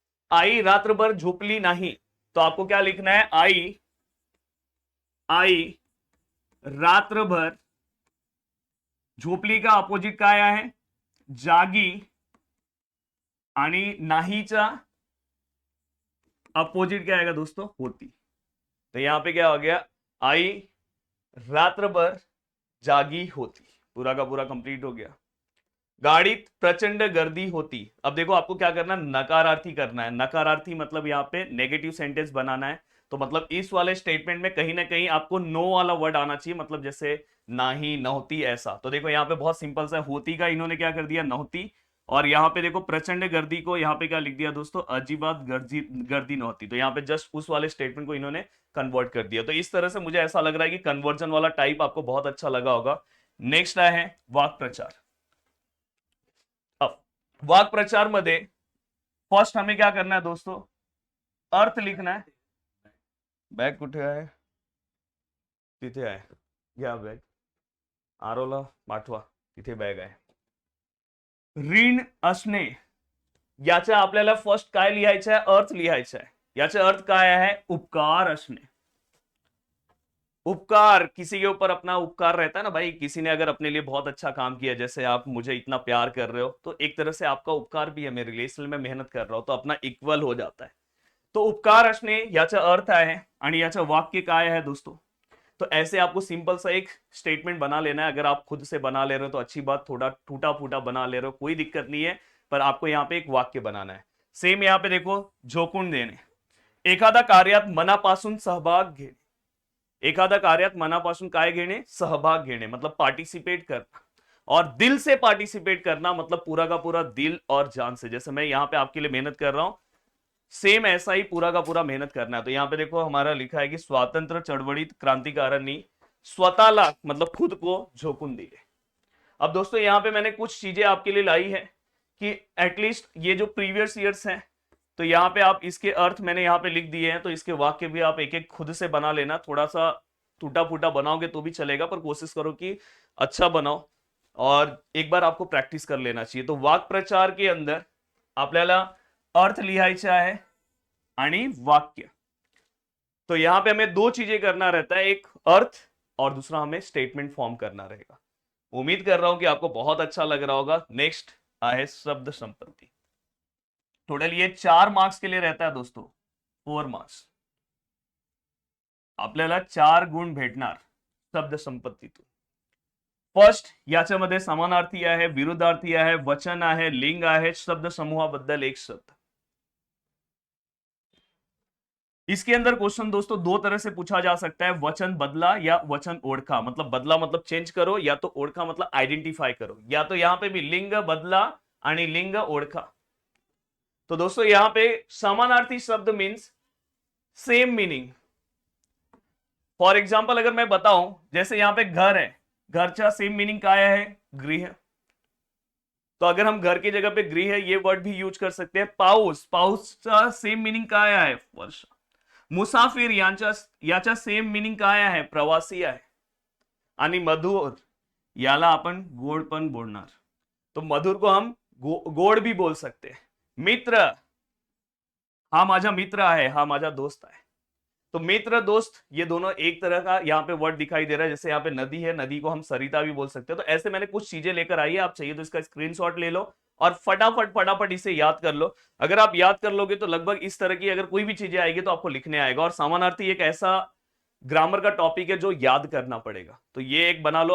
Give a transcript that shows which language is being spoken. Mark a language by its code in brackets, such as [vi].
[mr] आई रात्रभर झोपली [hi] नहीं, तो आपको क्या लिखना है, आई आई रात्रभर, झोपली का अपोजिट [mr] काय आहे, जागी, आणि नाहीचा [hi] अपोजिट क्या आएगा दोस्तों, होती। तो यहां पे क्या हो गया, [mr] आई रात्रभर जागी होती, [hi] पूरा का पूरा कंप्लीट हो गया। [mr] गाड़ीत प्रचंड गर्दी होती, [hi] अब देखो आपको क्या करना है, नकारार्थी करना है। नकारार्थी मतलब यहाँ पे नेगेटिव सेंटेंस बनाना है, तो मतलब इस वाले स्टेटमेंट में कहीं ना कहीं आपको नो वाला वर्ड आना चाहिए, मतलब जैसे नाही, नहोती, ऐसा। तो देखो यहाँ पे बहुत सिंपल सा, होती का इन्होंने क्या कर दिया, नहोती, और यहाँ पे देखो प्रचंड गर्दी को यहाँ पे क्या लिख दिया दोस्तों, [mr] अजीबात गर्दी गर्दी नहोती। [hi] तो यहाँ पे जस्ट उस वाले स्टेटमेंट को इन्होंने कन्वर्ट कर दिया। तो इस तरह से मुझे ऐसा लग रहा है कि कन्वर्जन वाला टाइप आपको बहुत अच्छा लगा होगा। नेक्स्ट आया है वाक् प्रचार। अब वाक् प्रचार [mr] मध्ये [hi] फर्स्ट हमें क्या करना है दोस्तों, अर्थ लिखना है। [mr] बॅग कुठे आहे, तिथे आहे, घ्या बॅग, आरोला पाठवा, तिथे बॅग आहे। ऋण असणे, याचा आपल्याला फर्स्ट काय लिहायचं आहे, अर्थ लिहायचा आहे। याचा अर्थ काय आहे, उपकार असणे। [hi] उपकार, किसी के ऊपर अपना उपकार रहता है ना भाई, किसी ने अगर अपने लिए बहुत अच्छा काम किया, जैसे आप मुझे इतना प्यार कर रहे हो, तो एक तरह से आपका उपकार भी है मेरे लिए, इसलिए मैं मेहनत कर रहा हूं, तो अपना इक्वल हो जाता है। [mr] तो उपकार असणे याचा अर्थ आहे, आणि याचं वाक्य काय है दोस्तों। [hi] तो ऐसे आपको सिंपल सा एक स्टेटमेंट बना लेना है। अगर आप खुद से बना ले रहे हो तो अच्छी बात, थोड़ा टूटा फूटा बना ले रहे हो कोई दिक्कत नहीं है, पर आपको यहाँ पे एक वाक्य बनाना है। सेम यहाँ पे देखो, [mr] झोकून देणे, एखादा कार्यात मनापासून सहभाग घेणे। एखादा कार्यात मनापासून काय घेणे, सहभाग घेणे, [hi] मतलब पार्टिसिपेट करना, और दिल से पार्टिसिपेट करना, मतलब पूरा का पूरा दिल और जान से। जैसे मैं यहाँ पे आपके लिए मेहनत कर रहा हूं, सेम ऐसा ही पूरा का पूरा मेहनत करना है। तो यहाँ पे देखो हमारा लिखा है कि [mr] स्वातंत्र्य चळवळीत क्रांतिकारांनी स्वतःला, [hi] मतलब खुद को [mr] झोकून दिले। [hi] अब दोस्तों यहाँ पे मैंने कुछ चीजें आपके लिए लाई है कि एटलीस्ट ये जो प्रीवियस ईयर्स हैं, तो यहाँ पे आप इसके अर्थ मैंने यहाँ पे लिख दिए हैं, तो इसके वाक्य भी आप एक एक खुद से बना लेना। थोड़ा सा टूटा फूटा बनाओगे तो भी चलेगा, पर कोशिश करो कि अच्छा बनाओ, और एक बार आपको प्रैक्टिस कर लेना चाहिए। तो [mr] वाक् प्रचार [hi] के अंदर [mr] आपल्याला अर्थ लिहायचे आहे आणि वाक्य। [hi] तो यहां पे हमें दो चीजें करना रहता है, एक अर्थ और दूसरा हमें स्टेटमेंट फॉर्म करना रहेगा। उम्मीद कर रहा हूं कि आपको बहुत अच्छा लग रहा होगा। नेक्स्ट है शब्द संपत्ति। टोटल ये 4 मार्क्स के लिए रहता है दोस्तों, 4 मार्क्स। [mr] आपल्याला 4 गुण भेटणार शब्द संपत्तीतून। फर्स्ट, याच्यामध्ये समानार्थी आहे, विरुद्धार्थी आहे, वचन आहे, लिंग आहे, शब्द समूहाबद्दल एक शब्द। [hi] इसके अंदर क्वेश्चन दोस्तों दो तरह से पूछा जा सकता है, वचन बदला या वचन ओळखा। मतलब बदला मतलब चेंज करो, या तो ओळखा मतलब आइडेंटिफाई करो, या तो यहां पे भी [mr] लिंग बदला आणि लिंग ओळखा। [hi] तो दोस्तों यहां पे समानार्थी शब्द means same meaning. For example अगर मैं बताऊं, जैसे यहां पे घर है, [mr] घरचा सेम मीनिंग काय है, [hi] गृह। तो अगर हम घर की जगह पे गृह ये वर्ड भी यूज कर सकते हैं। [mr] पाऊस, पाऊसचा सेम मीनिंग काय आहे, वर्षा। मुसाफिर याचा सेम मिनिंग काय आहे, प्रवासी आहे। आणि मधुर, याला आपण गोड पण बोलणार, [hi] तो मधुर को हम गोड भी बोल सकते हैं। [mr] मित्र, हा माझा मित्र आहे, हा माझा दोस्त आहे। [hi] तो मित्र दोस्त ये दोनों एक तरह का यहाँ पे वर्ड दिखाई दे रहा है। जैसे यहाँ पे नदी है, नदी को हम सरिता भी बोल सकते हैं। तो ऐसे मैंने कुछ चीजें लेकर आई है, आप चाहिए तो इसका स्क्रीनशॉट ले लो और फटाफट फटाफट इसे याद कर लो। अगर आप याद कर लोगे तो लगभग इस तरह की अगर कोई भी चीजें आएगी तो आपको लिखने आएगा। और समानार्थी एक ऐसा ग्रामर का टॉपिक है जो याद करना पड़ेगा, तो ये एक बना लो।